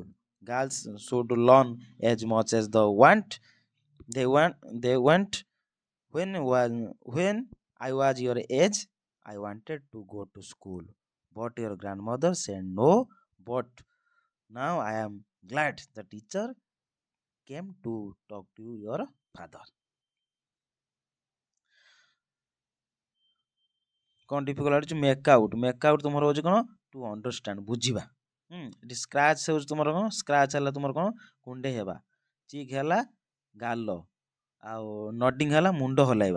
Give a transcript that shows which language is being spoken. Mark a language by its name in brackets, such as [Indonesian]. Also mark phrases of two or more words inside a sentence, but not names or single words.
[English] Girls should learn as much as they want. When I was your age, I wanted to go to school, but your grandmother said no. But now I am glad the teacher came to talk to your father." [Odia] କ'ଣ ଡିଫିକଲ୍ଟ ହେଉଛି? [English] make out [Odia] ତୁମର ହେଉଛି କ'ଣ? [English] to understand, [Odia] ବୁଝିବା। ଏଠି ସ୍କ୍ରାଚ୍ ହେଉଛି ତୁମର କ'ଣ? ସ୍କ୍ରାଚ୍ ହେଲା ତୁମର କ'ଣ? କୁଣ୍ଡେଇ ହେବା। ଚିକ୍ ହେଲା ଗାଲ, ଆଉ ନଡିଂ ହେଲା ମୁଣ୍ଡ ହଲାଇବା।